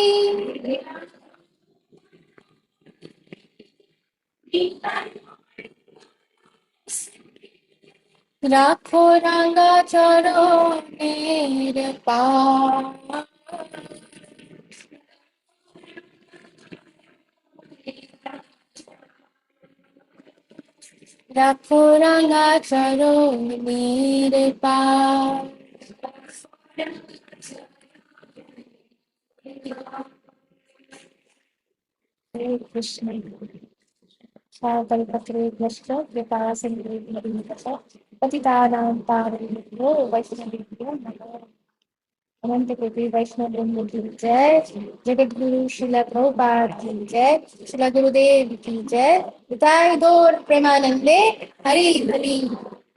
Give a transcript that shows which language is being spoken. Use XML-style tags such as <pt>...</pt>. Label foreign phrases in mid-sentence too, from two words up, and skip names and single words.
<bn>রাখো রাঙা চরণের পাশ, রাখো রাঙা চরণের পাশ।</bn> <sa>হরে কৃষ্ণ। কল্পতরুভ্যশ্চ কৃপা সিন্ধুভ্যঃ পতিতানাং পাবনেভ্यो वैष्णवेभ्यो नमो नमः।</sa> <hi>अनंत कोटि वैष्णव वृंद की जय, जगत गुरु श्रील प्रभुपाद की जय, श्रील गुरुदेव की जय।</hi> <bn>নিতাই গৌর প্রেমানন্দে হরি হরি।</bn>